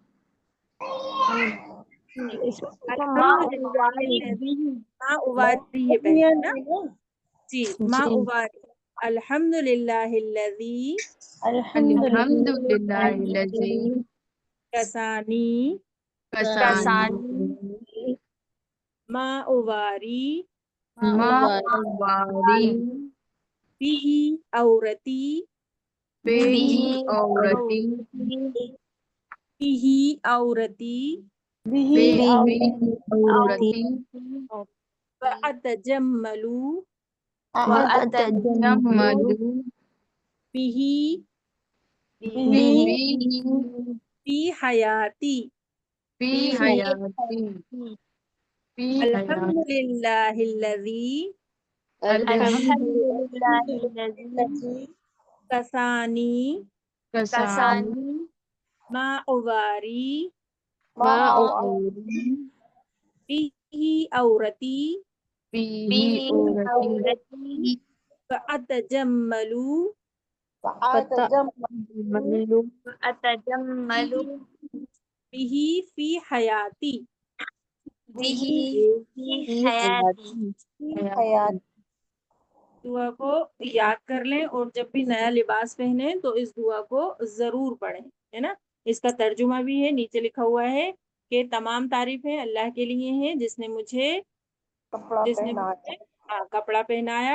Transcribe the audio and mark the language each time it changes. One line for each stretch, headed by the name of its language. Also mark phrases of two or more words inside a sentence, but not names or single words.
Arabic: الحمد لله الذي ما أواري
Hindi: है पहले ना जी,
Arabic: ما أواري الحمد لله الذي अल्हम्दुलिल्लाहिल्लज़ी कसानी कसानी ما أواري ما أواري به عورتي به عورتي به عورتي به عورتي وأتجمل अतजम्मलु बिही बिही في حياتي في حياتي في حياتي الحمد لله الذي كساني कसानी ما أواري ما أواري به عورتي به عورتي وأتجمل به في حياتي.
Hindi: दुआ को याद कर लें और जब भी नया लिबास पहने तो इस दुआ को जरूर पढ़ें, है ना। इसका तर्जुमा भी है, नीचे लिखा हुआ है कि तमाम तारीफें अल्लाह के लिए हैं जिसने मुझे कपड़ा पहनाया।